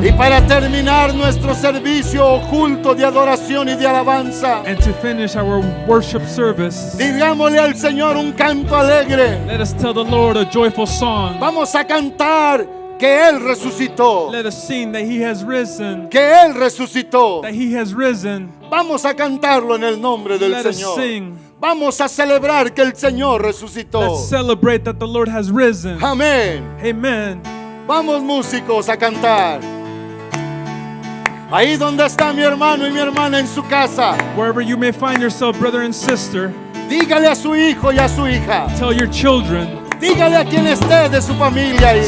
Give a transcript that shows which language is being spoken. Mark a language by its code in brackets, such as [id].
[es] Y para terminar nuestro servicio oculto de adoración y de alabanza, [en] And to finish our worship service, [es] digámosle al Señor un canto alegre. [en] let us tell the Lord a joyful song. [es] Vamos a cantar que Él resucitó. [en] Let us sing that He has risen. [es] Que Él resucitó. [en] That He has risen. [es] Vamos a cantarlo en el nombre del [en] Let us [es] Señor. [en] sing. [es] Vamos a celebrar que el Señor resucitó. [en] Let's celebrate that the Lord has risen. [es] Amén. [en] Amen. [es] Vamos músicos a cantar. Ahí donde está mi hermano y mi hermana en su casa, [en] Wherever you may find yourself, brother and sister, [es] dígale a su hijo y a su hija. [en] tell your children, [es] Dígale a quien esté de su familia ahí.